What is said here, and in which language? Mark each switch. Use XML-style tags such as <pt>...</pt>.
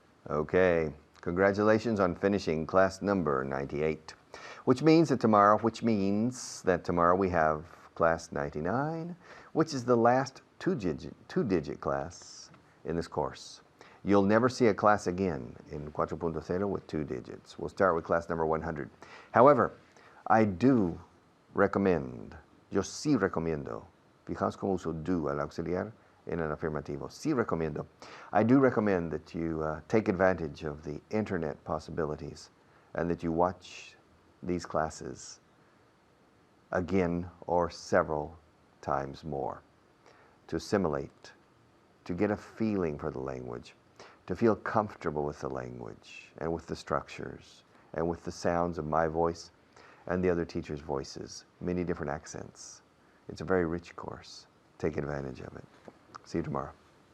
<en>Okay, congratulations on finishing class number 98, which means that tomorrow we have class 99, which is the last two-digit class in this course. You'll never see a class again in 4.0 with 2 digits. We'll start with class number 100. However, I do recommend,</en> <es>yo sí recomiendo, fijaos cómo uso do al auxiliar en el afirmativo, sí recomiendo.</es> <en>I do recommend that you take advantage of the internet possibilities and that you watch these classes again or several times more to assimilate, to get a feeling for the language, to feel comfortable with the language and with the structures and with the sounds of my voice and the other teachers' voices, many different accents. It's a very rich course. Take advantage of it. See you tomorrow.</en>